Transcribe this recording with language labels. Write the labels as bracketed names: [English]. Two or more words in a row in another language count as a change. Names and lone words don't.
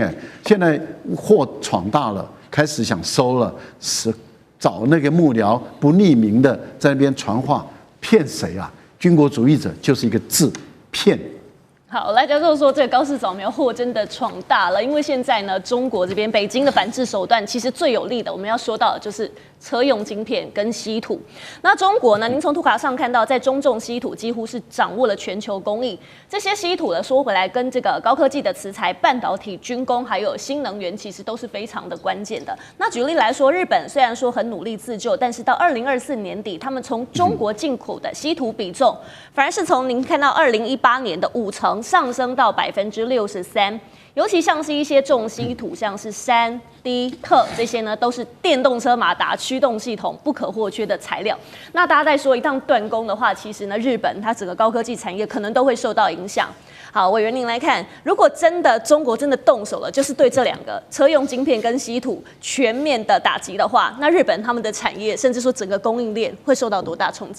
[Chinese] 現在禍闖大了，開始想收了，是。找那個幕僚不匿名的在那邊傳話，騙誰啊？軍國主義者就是一個字，騙。好，來教授說，這個高市早苗禍真的闖大了，因為現在呢，中國這邊北京的反制手段其實最有力的，我們要說到的就是車用晶片跟稀土。那中國呢，您從圖卡上看到，在中重稀土幾乎是掌握了全球工藝。這些稀土呢，說回來跟這個高科技的磁材、半導體、軍工還有新能源，其實都是非常的關鍵的。那舉例來說，日本雖然說很努力自救，但是到2024年底，他們從中國進口的稀土比重，反而是從您看到2018年的50%上升到63%。尤其像是一些重稀土，像是銫、鋰、氪這些呢，都是電動車馬達驅動系統不可或缺的材料。那大家在說一旦斷供的話，其實呢，日本它整個高科技產業可能都會受到影響。好，委員您來看，如果真的中國真的動手了，就是對這2個車用晶片跟稀土全面的打擊的話，那日本他們的產業，甚至說整個供應鏈會受到多大衝擊？